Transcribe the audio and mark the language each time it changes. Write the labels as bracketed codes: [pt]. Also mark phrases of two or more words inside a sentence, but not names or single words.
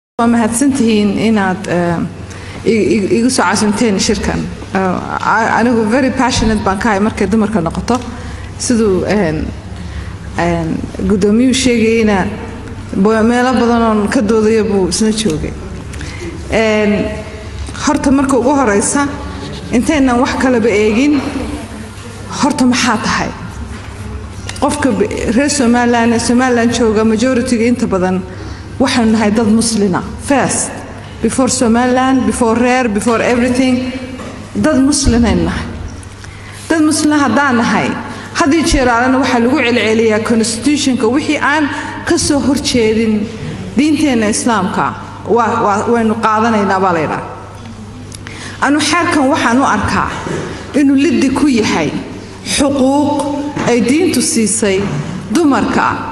[so] mahadsantihiin inaad igu soo caasimteen shirkan anigu [en] very passionate [so] baan ka ahay markay dumarka noqoto sidoo gudoomiyuu sheegayna meelo badan oo ka doodayo buu isna joogay horta marka ugu horeysa intaynan wax kale ba eegin horta maxaa tahay qofka reer Somaliland jooga majority inta badan waxaan nahay dad muslina [en] first before Somaliland before rare before everything [so] dad muslimiin dad muslimiin hadaan nahay hadii jeeraalana waxa lagu celceliyaa constitutionka wixii aan ka soo horjeedin diinteena islaamka waynu qaadanaynaa baleeda anu xarkan waxaan u arkaa inuu liddi ku yahay xuquuq ay diintu siisay dumarka